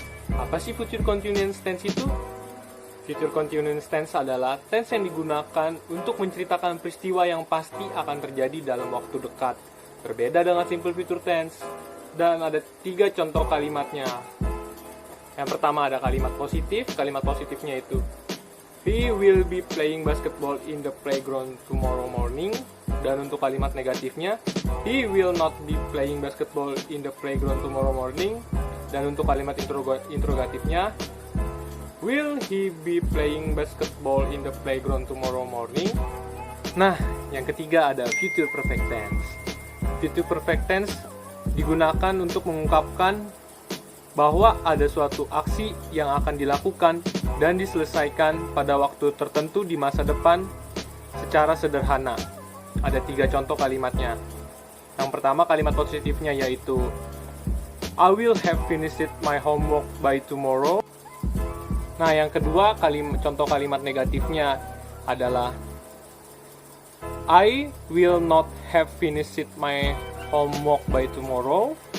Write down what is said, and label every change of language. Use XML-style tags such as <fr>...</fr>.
<id>Apa sih future continuous tense itu? Future continuous tense adalah tense yang digunakan untuk menceritakan peristiwa yang pasti akan terjadi dalam waktu dekat. Berbeda dengan simple future tense. Dan ada 3 contoh kalimatnya. Yang pertama ada kalimat positif. Kalimat positifnya itu</id> <en>he will be playing basketball in the playground tomorrow morning.</en> <id>Dan untuk kalimat negatifnya</id> <en>he will not be playing basketball in the playground tomorrow morning.</en> <id>Dan untuk kalimat interrogatifnya</id> <en>will he be playing basketball in the playground tomorrow morning?</en> <id>Nah, yang ketiga ada future perfect tense. Future perfect tense digunakan untuk mengungkapkan bahwa ada suatu aksi yang akan dilakukan dan diselesaikan pada waktu tertentu di masa depan secara sederhana. Ada 3 contoh kalimatnya. Yang pertama kalimat positifnya yaitu</id> <en>I will have finished my homework by tomorrow.</en> <id>Nah, yang kedua contoh kalimat negatifnya adalah</id> <en>I will not have finished my homework by tomorrow.</en>